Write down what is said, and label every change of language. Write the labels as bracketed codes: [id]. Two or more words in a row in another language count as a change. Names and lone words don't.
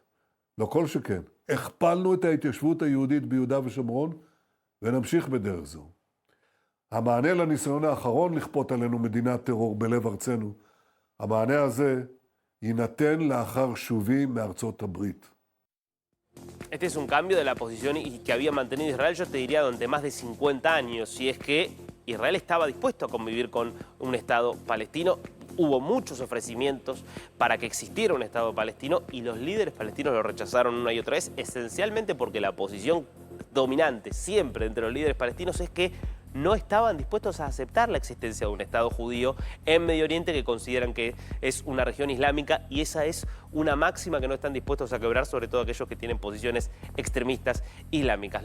[he] לא כל שכן. הכפלנו את ההתיישבות היהודית ביהודה ושומרון ונמשיך בדרך זו. המענה לניסיון האחרון לכפות עלינו מדינת טרור בלב ארצנו, המענה הזה יינתן לאחר שובי מארצות הברית. [es] Este es un cambio de la posición que había mantenido Israel, yo te diría, durante más de 50 años. Y es que Israel estaba dispuesto a convivir con un Estado palestino. Hubo muchos ofrecimientos para que existiera un Estado palestino y los líderes palestinos lo rechazaron una y otra vez, esencialmente porque la posición dominante siempre entre los líderes palestinos es que no estaban dispuestos a aceptar la existencia de un Estado judío en Medio Oriente, que consideran que es una región islámica, y esa es una máxima que no están dispuestos a quebrar, sobre todo aquellos que tienen posiciones extremistas islámicas.